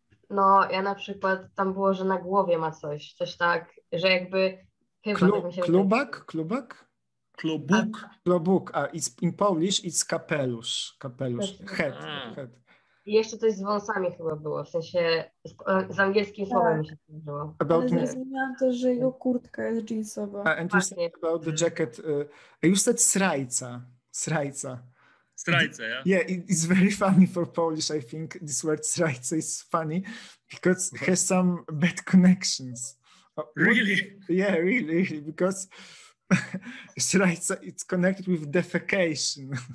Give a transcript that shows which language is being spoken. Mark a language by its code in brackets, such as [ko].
[pl] No, ja na przykład tam było, że na głowie ma coś tak, że jakby chyba tak mi się [sl] Klubak? Klobuk. Klobuk. [en] It's in Polish it's kapelusz. Head. [pl] I jeszcze coś z wąsami chyba było, w sensie z angielskim słowem mi się skojarzyło. [en] About [pl] Ale zrozumiałam też, że jego kurtka jest jeansowa. [en] and you said about the jacket. You said srajca. Strajca, yeah? Yeah, it's very funny for Polish. I think this word srajca is funny because it has some bad connections. Really? Yeah, really, because srajca it's connected with defecation.